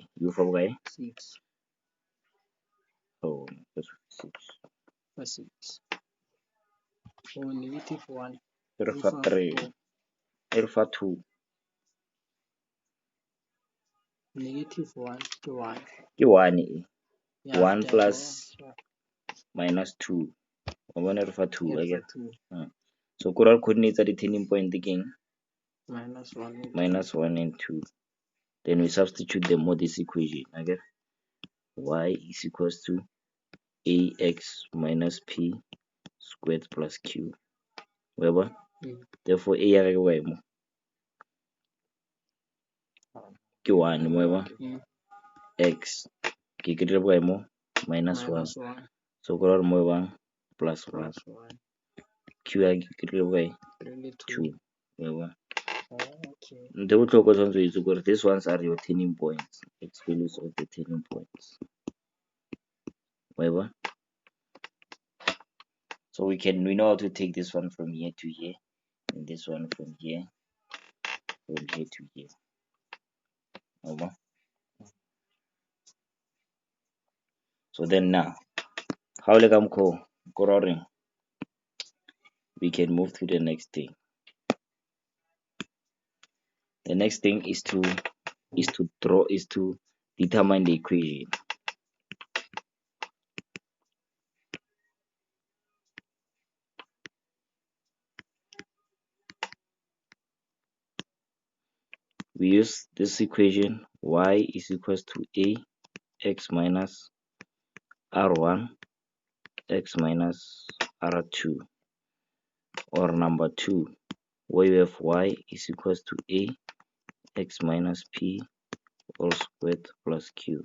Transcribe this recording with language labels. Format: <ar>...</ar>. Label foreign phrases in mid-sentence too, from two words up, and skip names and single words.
<en>You have 6. Oh, that's 6. 6. Oh, negative 1. Alpha 3. Alpha 2.</en> <tn>Negative 1 ke 1. Ke 1 e.</tn> <en>Yeah, 1</en> <tn>ke a</tn> <en>plus</en> <tn>bona.</tn> <en>minus 2.</en> <tn>Wa bona re fa 2</tn> <en>Yeah,</en> <tn>akere. 2 So</tn> <en>coral coordinates</en> <tn>tsa di-</tn> <en>turning point</en> <tn>ke eng?</tn> <en>minus 1 and 2. Minus 1 and 2. Then we substitute them in this equation. Okay? Y is equals to ax minus p squared plus q.</en> <tn>Weba? Therefore a ya ke bokae mo? Ke 1 mo weba? X ke kry-ile bokae mo?</tn> <en>Minus 1. Minus 1</en> <tn>So go ra mo bang</tn> <en>plus 1. plus 1.</en> <tn>Q ya ke kry-ile bokae?</tn> <en>Really 2. 2.</en> <tn>Weba?</tn> <en>Okay.</en> <tn>Ntho e botlhokwa tshwanetse o itse gore</tn> <en>these ones are your turning points. X values of the turning points.</en> <tn>Weba?</tn> <en>So we know how to take this one from here to here, and this one from here to here. Over. So then now, how</en> <tn>le ka mokgwa ko ra reng</tn> <en>we can move to the next thing. The next thing is to determine the equation. We use this equation y is equals to a x minus r1 x minus r2, or number 2 where you have y is equals to a x minus p all squared plus q.</en>